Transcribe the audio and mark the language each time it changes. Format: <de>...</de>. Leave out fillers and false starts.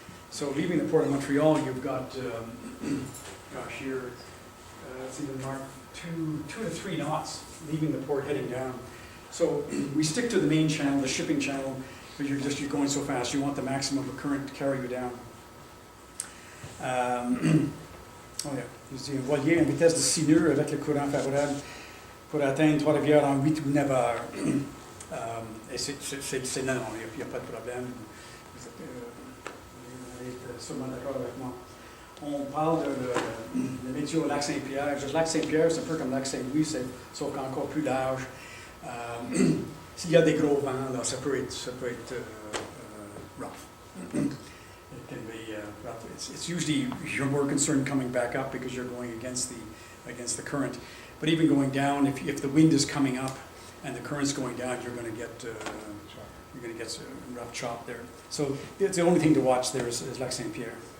<en>So leaving the port of Montreal, you've got, gosh, here, it's even marked 2 to 3 knots leaving the port heading down. So we stick to the main channel, the shipping channel, because you're going so fast. You want the maximum of current to carry you down.</en> <fr>Oh yeah, c'est un voilier en vitesse de 6 nœuds avec le courant favorable pour atteindre Trois-Rivières en 8 ou 9 heures. Et c'est non, il n'y a pas de problème. Vous êtes sûrement d'accord avec moi. On parle de météo au lac Saint-Pierre. Le lac Saint-Pierre, c'est un peu comme le lac Saint-Louis, sauf qu'encore plus large. S'il y a des gros vents, là, ça peut être rough.</fr> <en>It can be rough. It's usually you're more concerned coming back up because you're going against the current. But even going down, if the wind is coming up and the current's going down, you're going to get some rough chop there. So it's the only thing to watch there is Lac Saint-Pierre.</en>